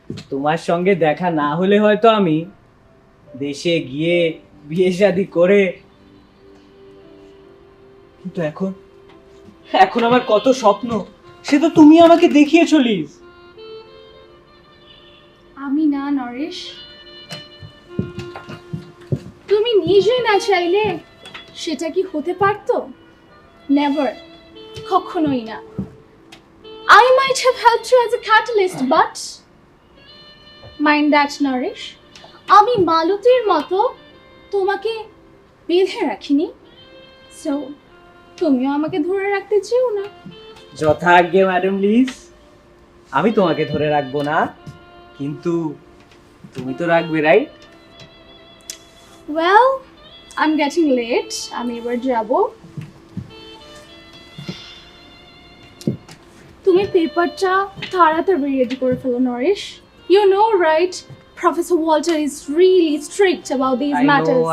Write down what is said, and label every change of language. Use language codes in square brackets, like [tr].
[bn] তোমার সঙ্গে দেখা না হলে হয়তো আমি দেশে গিয়ে বিয়ে শাদী করে, কিন্তু এখন আমার কত স্বপ্ন সে তো তুমি আমাকে দেখিয়েছো লিজ। আমি না নরেশ, তুমি নিজে না চাইলে সেটা কি হতে পারতো? নেভার, কখনোই না। [en] I might have helped you as a catalyst, but mind that, Nourish. [bn] আমি মালতীর মতো তোমাকে বেঁধে রাখিনি, সো তুমিও আমাকে ধরে রাখতে চেও না। যথাজ্ঞে ম্যাডাম লিজ, আমি তোমাকে ধরে রাখবো না, কিন্তু তুমি তো রাখবে, right? [en] Well, I'm getting late. [bn] আমি এবার যাব। তুমি পেপারটা তাড়াতাড়ি রেডি করে ফেলো Naresh. [en] You know, right? Professor Walter is really strict about these matters.